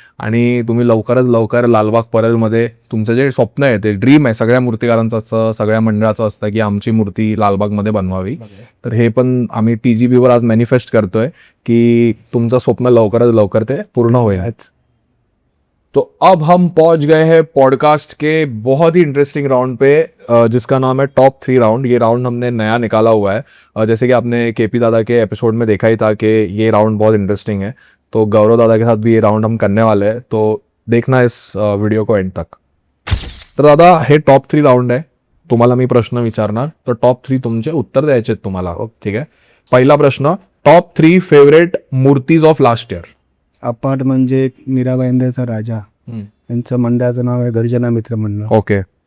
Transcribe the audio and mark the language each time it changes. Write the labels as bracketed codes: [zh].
[mr] आणि तुम्ही लवकरच लवकर लालबाग परेलमध्ये तुमचं जे स्वप्न आहे, ते ड्रीम आहे सगळ्या मूर्तिकारांचं असतं, सगळ्या मंडळाचं असतं की आमची मूर्ती लालबागमध्ये बनवावी. तर हे पण आम्ही TGB वर आज मॅनिफेस्ट करतोय की तुमचं स्वप्न लवकरच लवकर ते पूर्ण होईल. [hi] तो अब हम पहुंच गए हैं पॉडकास्ट के बहुत ही इंटरेस्टिंग राउंड पे, जिसका नाम है टॉप 3 राउंड. ये राउंड हमने नया निकाला हुआ है. जैसे कि आपने KP दादा के एपिसोड में देखा ही था कि ये राउंड बहुत इंटरेस्टिंग है, तो गौरव दादा के साथ भी ये राउंड हम करने वाले हैं. तो देखना इस वीडियो को एंड तक. [mr] तर दादा, हे टॉप 3 राउंड आहे. तुम्हाला मी प्रश्न विचारणार, तर टॉप 3 तुमचे उत्तर द्यायचे आहेत तुम्हाला. ठीक आहे. पहिला प्रश्न, [en] Top 3 favourite मूर्तीज of last year. [mr] Apart म्हणजे मीराबाईंचा राजा, त्यांचं मंडळाचं नाव आहे गर्जना मित्र मंडळ. [en] Okay.